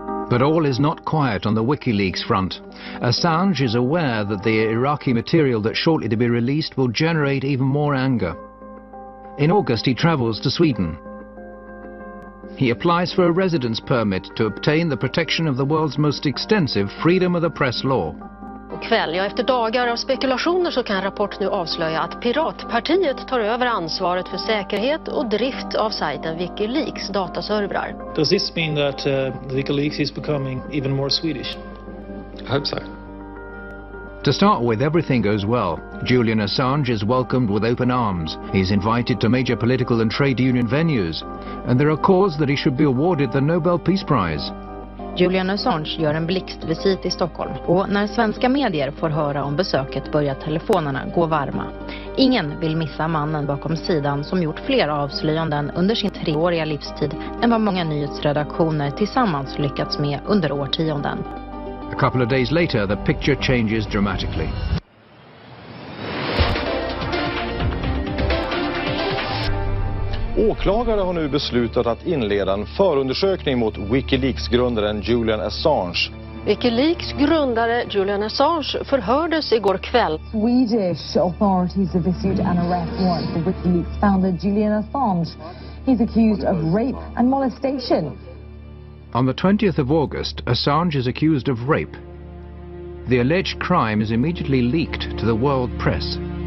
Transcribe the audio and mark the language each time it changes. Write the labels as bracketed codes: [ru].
[en] But all is not quiet on the WikiLeaks front. Assange is aware that the Iraqi material that's shortly to be released will generate even more anger. In August, he travels to Sweden. He applies for a residence permit to obtain the protection of the world's most extensive freedom of the press law. [sv] Kväll, efter dagar av spekulationer så kan en rapport nu avslöja att Piratpartiet tar över ansvaret för säkerhet och drift av sajten Wikileaks dataservrar. [en] Does this mean that Wikileaks is becoming even more Swedish? I hope so. To start with, everything goes well. Julian Assange is welcomed with open arms. He's invited to major political and trade union venues. And there are calls that he should be awarded the Nobel Peace Prize. [sv] Julian Assange gör en blixtvisit i Stockholm och när svenska medier får höra om besöket börjar telefonerna gå varma. Ingen vill missa mannen bakom sidan som gjort fler avslöjanden under sin 3-åriga livstid än vad många nyhetsredaktioner tillsammans lyckats med under årtionden. [en] A couple of days later, the picture changes dramatically. [sv] Åklagare har nu beslutat att inleda en förundersökning mot Wikileaks-grundaren Julian Assange. Wikileaks grundare Julian Assange förhördes igår kväll. [en] Swedish authorities have issued an arrest warrant for Wikileaks founder Julian Assange. He's accused of rape and molestation. On the 20th of August, Assange is accused of rape. The alleged crime is immediately leaked to the world press.